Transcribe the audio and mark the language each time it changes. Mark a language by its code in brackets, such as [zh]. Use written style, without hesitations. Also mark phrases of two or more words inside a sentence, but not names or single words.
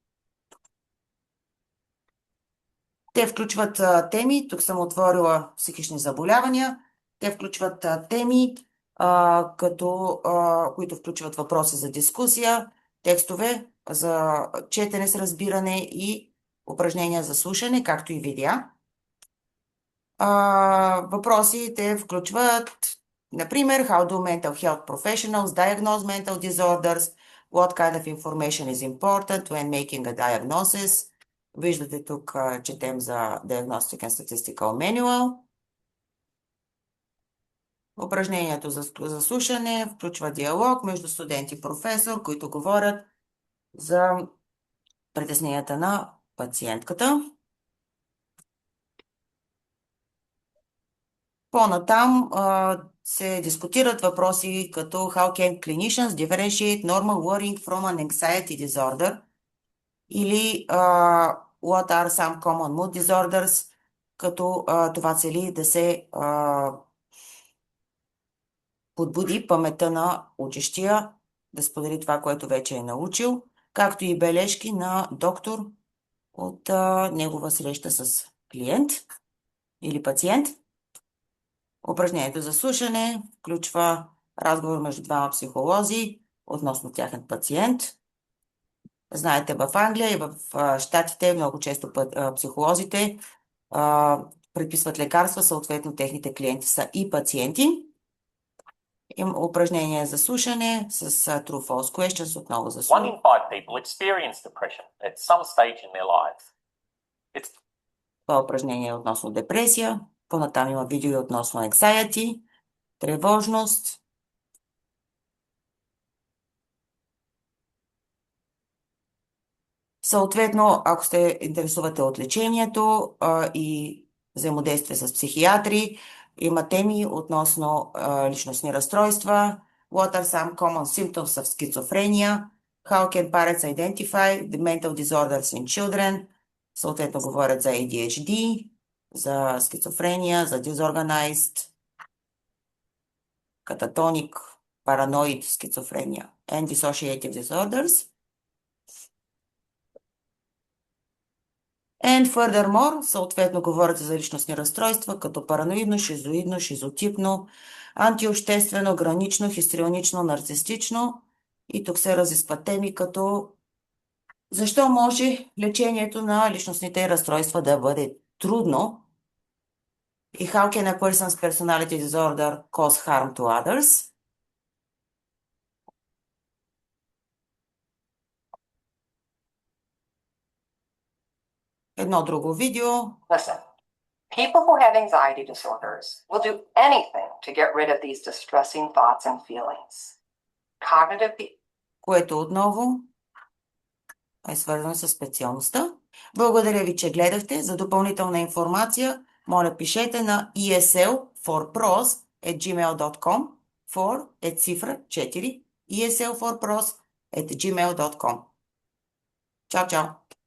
[bg] Те включват теми, тук съм отворила психични заболявания, те включват теми, които включват въпроси за дискусия, текстове за четене с разбиране и упражнения за слушане, както и видеа. Въпросите включват, например, [en] how do mental health professionals diagnose mental disorders, what kind of information is important when making a diagnosis. [bg] Виждате тук, четем за Diagnostic and Statistical Manual. Упражнението за слушане включва диалог между студент и професор, които говорят за притесненията на пациентката. По-натам се дискутират въпроси като [en] how can clinicians differentiate normal worrying from an anxiety disorder [bg] или [en] what are some common mood disorders, [bg] като това цели да се подбуди паметта на учещия, да сподели това, което вече е научил, както и бележки на доктор от негова среща с клиент или пациент. Упражнението за слушане включва разговор между двама психолози относно тяхен пациент. Знаете, в Англия и в Щатите много често психолозите предписват лекарства, съответно техните клиенти са и пациенти. Има упражнение за слушане с [en] true false questions [bg] отново за слушане. [en] 1 in 5 people experience depression at some stage in their lives. [bg] Това упражнение е относно депресия. Понатам има видео относно anxiety, тревожност. Съответно, ако се интересувате от лечението и взаимодействие с психиатри, има теми относно личностни разстройства. [en] What are some common symptoms of schizophrenia? How can parents identify the mental disorders in children? [bg] Съответно, говорят за ADHD, за скизофрения, за [en] disorganized, catatonic, paranoid schizophrenia and dissociative disorders. And furthermore, [bg] съответно говорят за личностни разстройства, като параноидно, шизоидно, шизотипно, антиобществено, гранично, хистрионично, нарцистично. И тук се разискват теми като защо може лечението на личностните разстройства да бъде трудно и [en] How can a person's personality disorder cause harm to others? [bg] Едно друго видео. [en] Listen, people who have anxiety disorders will do anything to get rid of these distressing thoughts and feelings. Cognitive [bg] Което отново е свързано с специалността. Благодаря ви, че гледахте. За допълнителна информация, моля пишете на eslforpros@gmail.com. For е цифра 4. eslforpros@gmail.com. Чао, чао!